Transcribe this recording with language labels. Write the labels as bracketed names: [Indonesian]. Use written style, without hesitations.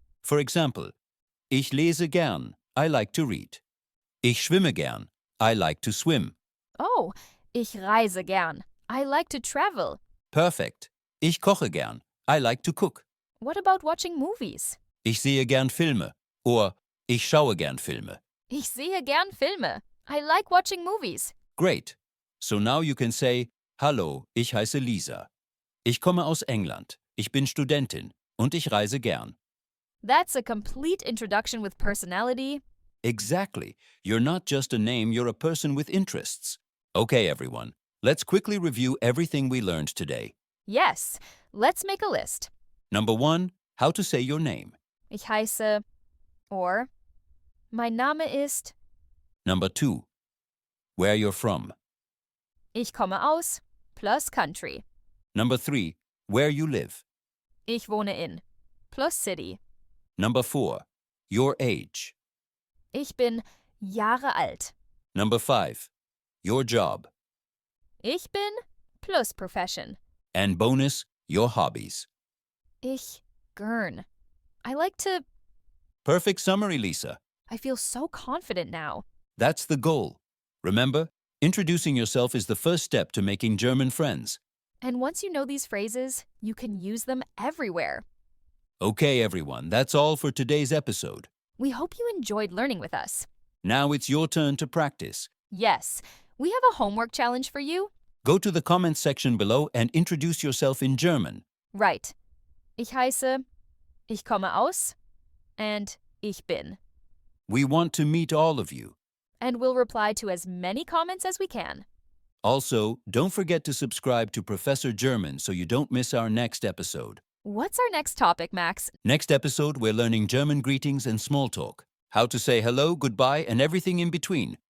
[English] For example, [German] ich lese gern. [English] I like to read. [German] Ich schwimme gern. [English] I like to swim. Oh, [German] ich reise gern. [English] I like to travel. Perfect. [German] Ich koche gern. [English] I like to cook. What about watching movies? [German] Ich sehe gern Filme. Or, ich schaue gern Filme. Ich sehe gern Filme. [English] I like watching movies. Great. So now you can say, [German] Hallo, ich heiße Lisa. Ich komme aus England. Ich bin Studentin. Und ich reise gern. [English] That's a complete introduction with personality. Exactly. You're not just a name, you're a person with interests. Okay, everyone. Let's quickly review everything we learned today. Yes, let's make a list. Number 1, how to say your name. [German] Ich heiße or mein Name ist. [English] Number 2, where you're from. [German] Ich komme aus plus country. [English] Number 3, where you live. [German] Ich wohne in plus city. [English] Number 4, your age. [German] Ich bin Jahre alt. [English] Number 5, your job. [German] Ich bin plus profession. [English] And bonus, your hobbies. [German] Ich gern. [English] I like to. Perfect summary, Lisa. I feel so confident now. That's the goal. Remember, introducing yourself is the first step to making German friends. And once you know these phrases, you can use them everywhere. Okay, everyone, that's all for today's episode. We hope you enjoyed learning with us. Now it's your turn to practice. Yes, we have a homework challenge for you. Go to the comments section below and introduce yourself in German. Right. [German] Ich heiße, ich komme aus, and ich bin. [English] We want to meet all of you. And we'll reply to as many comments as we can. Also, don't forget to subscribe to Professor German so you don't miss our next episode. What's our next topic, Max? Next episode, we're learning German greetings and small talk. How to say hello, goodbye, and everything in between.